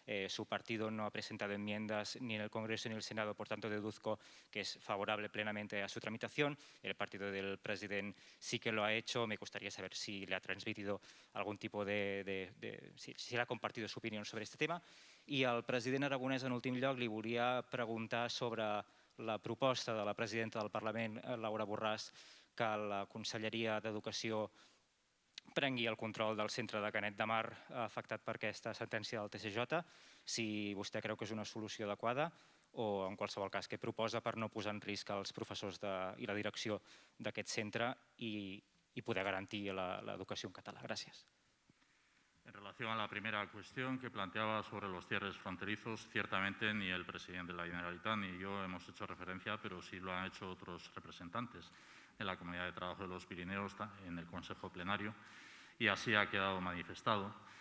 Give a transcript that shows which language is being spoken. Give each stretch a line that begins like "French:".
Spanish: Su partido no ha presentado enmiendas ni en el Congreso ni en el Senado, por tanto deduzco que es favorable plenamente a su tramitación. El partido del presidente sí que lo ha hecho. Me gustaría saber si le ha transmitido algún tipo si le ha compartido su opinión sobre este tema.
Catalan: I al president Aragonès, en últim lloc, li volia preguntar sobre la proposta de la presidenta del Parlament, Laura Borràs, que la Conselleria d'Educació prengui el control del centre de Canet de Mar afectat per aquesta sentència del TSJ, si vostè creu que és una solució adequada o, en qualsevol cas, què proposa per no posar en risc els professors i la direcció d'aquest centre i poder garantir l'educació en català. Gràcies.
Spanish: En relación a la primera cuestión que planteaba sobre los cierres fronterizos, ciertamente ni el presidente de la Generalitat ni yo hemos hecho referencia, pero sí lo han hecho otros representantes de la Comunidad de Trabajo de los Pirineos en el Consejo Plenario, y así ha quedado manifestado.